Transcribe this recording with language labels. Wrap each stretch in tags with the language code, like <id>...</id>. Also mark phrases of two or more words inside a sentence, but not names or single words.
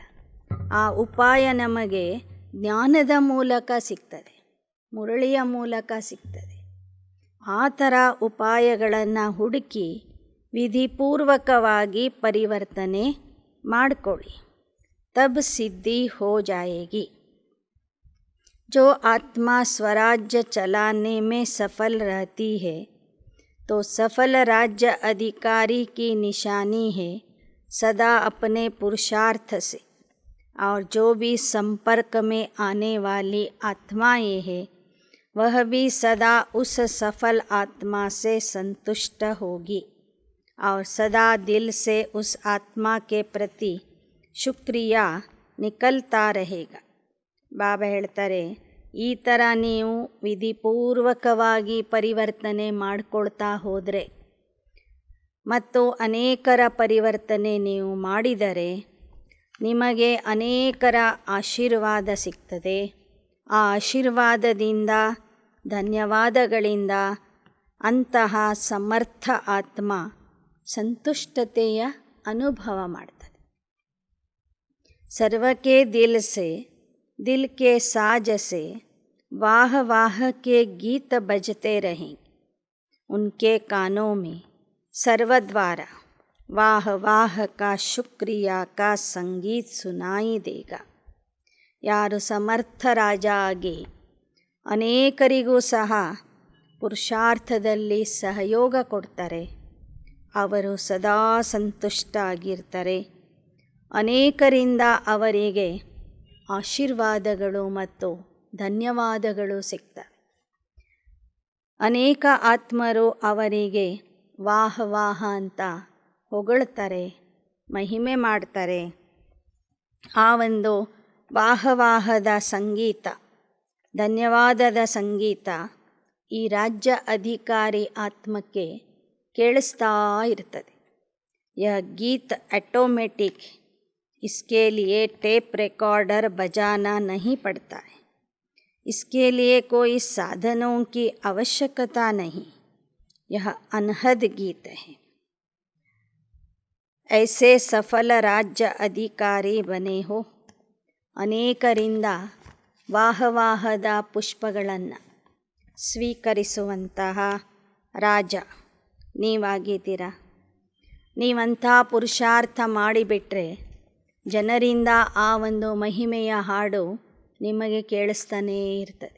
<kn>ಆ ಉಪಾಯ ನಮಗೆ ಜ್ಞಾನದ ಮೂಲಕ ಸಿಗ್ತದೆ, ಮುರಳಿಯ ಮೂಲಕ ಸಿಗ್ತದೆ. ಆ ಥರ ಉಪಾಯಗಳನ್ನು ಹುಡುಕಿ ವಿಧಿಪೂರ್ವಕವಾಗಿ ಪರಿವರ್ತನೆ ಮಾಡಿಕೊಳ್ಳಿ.</kn> <hi>तब सिद्धि हो जायेगी. जो आत्मा स्वराज्य चलाने में सफल रहती है तो सफल राज्य अधिकारी की निशानी है सदा अपने पुरुषार्थ से, और जो भी संपर्क में आने वाली आत्माएं हैं वह भी सदा उस सफल आत्मा से संतुष्ट होगी और सदा दिल से उस आत्मा के प्रति शुक्रिया निकलता रहेगा.</hi> <kn>ಬಾಬಾ ಹೇಳ್ತಾರೆ, ಈ ಥರ ನೀವು ವಿಧಿಪೂರ್ವಕವಾಗಿ ಪರಿವರ್ತನೆ ಮಾಡಿಕೊಳ್ತಾ ಹೋದರೆ ಮತ್ತು ಅನೇಕರ ಪರಿವರ್ತನೆ ನೀವು ಮಾಡಿದರೆ ನಿಮಗೆ ಅನೇಕರ ಆಶೀರ್ವಾದ ಸಿಗ್ತದೆ. ಆ ಆಶೀರ್ವಾದದಿಂದ, ಧನ್ಯವಾದಗಳಿಂದ ಅಂತಹ ಸಮರ್ಥ ಆತ್ಮ ಸಂತುಷ್ಟತೆಯ ಅನುಭವ ಮಾಡ್ತದೆ.</kn> <hi>सर्व के दिल से, दिल के साज से वाह वाह के गीत बजते रहेंगे. उनके कानों में सर्वद्वारा वाह वाह का शुक्रिया का संगीत सुनाई देगा.</hi> <kn>ಯಾರು ಸಮರ್ಥ ರಾಜ ಆಗಿ ಅನೇಕರಿಗೂ ಸಹ ಪುರುಷಾರ್ಥದಲ್ಲಿ ಸಹಯೋಗ ಕೊಡ್ತಾರೆ, ಅವರು ಸದಾ ಸಂತುಷ್ಟ ಆಗಿರ್ತಾರೆ. ಅನೇಕರಿಂದ ಅವರಿಗೆ ಆಶೀರ್ವಾದಗಳು ಮತ್ತು ಧನ್ಯವಾದಗಳು ಸಿಗ್ತವೆ. ಅನೇಕ ಆತ್ಮರು ಅವರಿಗೆ</kn> <hi>वाह वाह</hi> <kn>ಅಂತ ಹೊಗಳ್ತಾರೆ, ಮಹಿಮೆ ಮಾಡ್ತಾರೆ. ಆ ಒಂದು ವಾಹವಾಹದ ಸಂಗೀತ, ಧನ್ಯವಾದದ ಸಂಗೀತ ಈ ರಾಜ್ಯ ಅಧಿಕಾರಿ ಆತ್ಮಕ್ಕೆ ಕೇಳಿಸ್ತಾ ಇರ್ತದೆ.</kn> <hi>यह गीत ऑटोमेटिक, इसके लिए टेप रिकॉर्डर बजाना नहीं पड़ता है, इसके लिए कोई साधनों की आवश्यकता नहीं, यह अनहद गीत है. ऐसे सफल राज्य अधिकारी बने हो.</hi> <kn>ಅನೇಕರಿಂದ ವಾಹವಾಹದ ಪುಷ್ಪಗಳನ್ನು ಸ್ವೀಕರಿಸುವಂತಹ ರಾಜ ನೀವಾಗಿದ್ದೀರಾ. ನೀವಂಥ ಪುರುಷಾರ್ಥ ಮಾಡಿಬಿಟ್ರೆ ಜನರಿಂದ ಆ ಒಂದು ಮಹಿಮೆಯ ಹಾಡು ನಿಮಗೆ ಕೇಳಿಸ್ತಾನೇ ಇರ್ತದೆ.</kn>